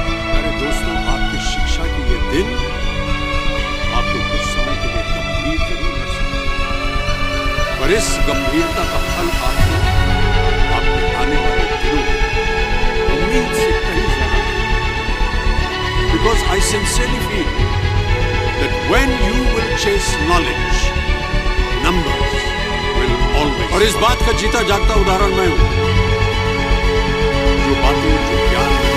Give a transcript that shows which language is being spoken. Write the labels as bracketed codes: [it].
[hi] मेरे दोस्तों, आपकी शिक्षा की ये दिन आपको कुछ समय के लिए गंभीर जरूर कर सकते, पर इस गंभीरता का फल आपको आपके आने वाले दिनों उम्मीद से कहीं ज्यादा। [en] Because I sincerely feel that when you will chase knowledge, numbers will always. [hi] और इस बात का जीता जागता उदाहरण मैं हूं। जो बातें, जो ज्ञान